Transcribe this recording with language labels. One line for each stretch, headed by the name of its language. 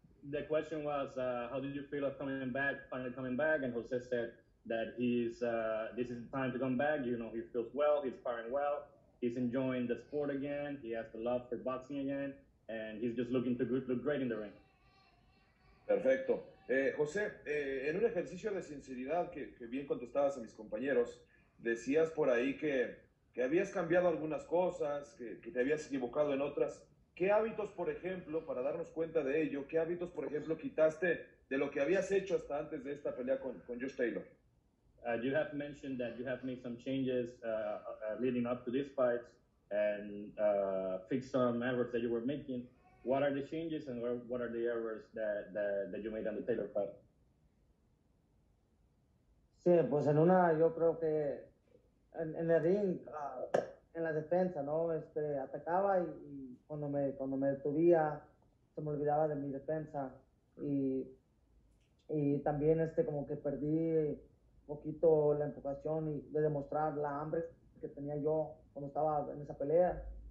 English: The question was, how did you feel of finally coming back? And Jose said that this is the time to come back. You know, he feels well, he's firing well, he's enjoying the sport again, he has the love for boxing again, and he's just looking to look great in the ring.
Spanish: Perfecto. José, en un ejercicio de sinceridad que bien contestabas a mis compañeros, decías por ahí que habías cambiado algunas cosas, que te habías equivocado en otras. ¿Qué hábitos, por ejemplo, para darnos cuenta de ello, qué hábitos, por ejemplo, quitaste de lo que habías hecho hasta antes de esta pelea con Josh Taylor?
English: You have mentioned that you have made some changes leading up to these fights and fixed some errors that you were making. What are the changes and what are the errors that you made on the Taylor fight?
Spanish: Sí, pues yo creo que en el ring, en la defensa, ¿no? Atacaba y cuando me detuvía, se me olvidaba de mi defensa y también como que perdí un poquito la enfocación y de demostrar la hambre que tenía yo cuando estaba en esa pelea.